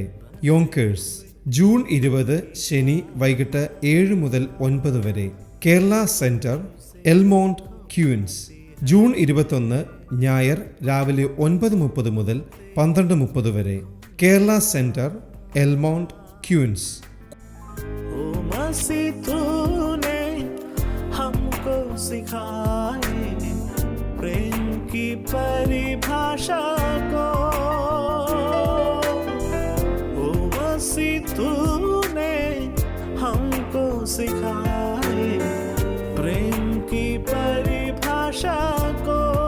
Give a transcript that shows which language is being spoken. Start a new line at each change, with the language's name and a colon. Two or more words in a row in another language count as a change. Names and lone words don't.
Malayalam: യോങ്കേഴ്സ്, ജൂൺ 20 ശനി വൈകിട്ട് 7 മുതൽ 9 വരെ. കേരള സെൻറ്റർ, എൽമോണ്ട്, ക്യൂൻസ്, ജൂൺ 21 ഞായർ രാവിലെ 9:30 മുതൽ 12:30 വരെ. കേരള സെൻറ്റർ, എൽമോണ്ട്, ക്യൂൻസ്.
Hindi: ओ मसीह तूने हमको सिखाए प्रेम की परिभाषा को। ओ मसीह तूने हमको सिखाए प्रेम की परिभाषा को।